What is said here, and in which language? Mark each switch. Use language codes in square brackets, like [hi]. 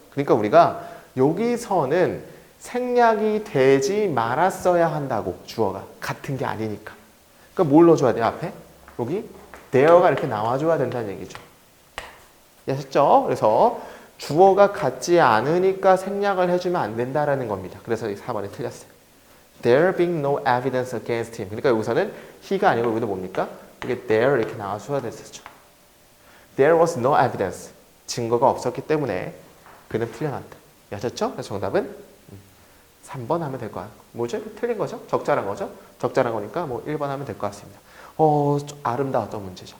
[ko] 그러니까 우리가 여기서는 생략이 되지 말았어야 한다고 주어가 같은 게 아니니까. 그러니까 뭘 넣어줘야 돼요 앞에? 여기 there가 이렇게 나와줘야 된다는 얘기죠. 아셨죠? 그래서 주어가 같지 않으니까 생략을 해주면 안 된다라는 겁니다. 그래서 이 4번이 틀렸어요. [en] There being no evidence against him. [ko] 그러니까 여기서는 he가 아니고 여기도 뭡니까? 이게 there 이렇게 나와줘야 됐었죠. [en] There was no evidence. [ko] 증거가 없었기 때문에 그는 풀려났다. 아셨죠? 그래서 정답은 3번 하면 될 것 같아요. 뭐죠? 틀린 거죠? 적절한 거죠? 적절한 거니까 뭐 1번 하면 될 것 같습니다. 아름다웠던 문제죠.